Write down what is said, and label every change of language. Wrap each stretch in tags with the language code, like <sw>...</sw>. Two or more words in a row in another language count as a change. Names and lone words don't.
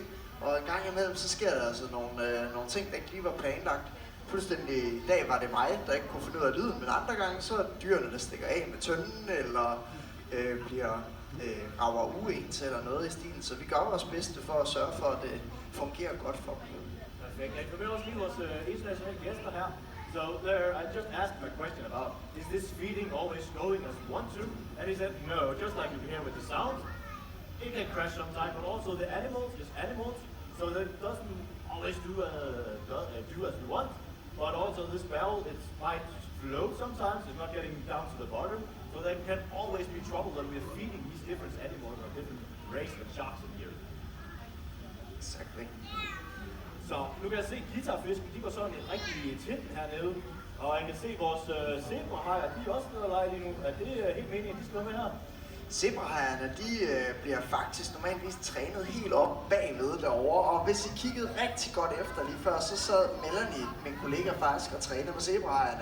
<da>Og en gang imellem, så sker der altså nogle ting, der ikke lige var planlagt. Fuldstændig i dag var det mig, der ikke kunne finde ud af lyden, men andre gange, så er det dyrene, der stikker af med tønden, eller bliver rager uens eller noget i stilen. Så vi gør vores bedste for at sørge for, at det fungerer godt for dem.</da> <en>Perfect. And for me, also, he was international guest here. So there, I just asked him a question about, is this feeding always going as you want to? And he said, no, just like you can hear with the sound, it can crash sometimes, but also the animals is animals, so that it doesn't always do as we want. But also this barrel, it might float sometimes, it's not getting down to the bottom, so there can always be trouble when we're feeding these different animals or different races of sharks in here. Exactly.</en> <da>Så nu kan jeg se, at guitarfisken, de går sådan en rigtig titten hernede. Og jeg kan se, at vores zebrahajer, de er også nede og lege lige nu. Er det helt meningen, at de skal med her? Zebrahajerne, de bliver faktisk normalvis trænet helt op bagved derovre, og hvis I kiggede rigtig godt efter lige før, så sad Melanie, min kollega, faktisk og trænede med zebrahajerne.</da>